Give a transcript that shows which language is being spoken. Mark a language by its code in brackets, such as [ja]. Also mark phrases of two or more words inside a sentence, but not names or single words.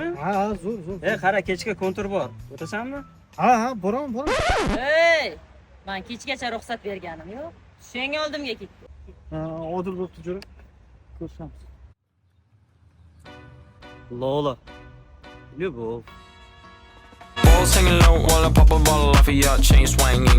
[uz] Ha, zo'r. Qara, kechga kontur bor. O'tasanmi? Ha, boraman. Ey! Men kechgacha ruxsat berganim yo'q. Senga oldimga ketdi. Odil bo'libdi jo'ra. Ko'rishamiz. Lola. Любовь. [en] Balls hanging low while I pop a bottle off of your chain swinging.